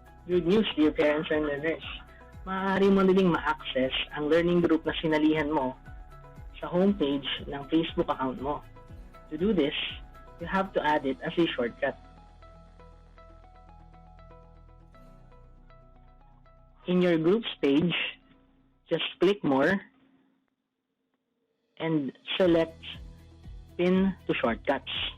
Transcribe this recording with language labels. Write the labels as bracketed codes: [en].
[en] Good news, dear parents and learners. [tl] Maaari mo na ding ma-access ang learning group na sinalihan mo sa homepage ng Facebook account mo. [en] To do this, you have to add it as a shortcut. In your groups page, just click More and select Pin to Shortcuts.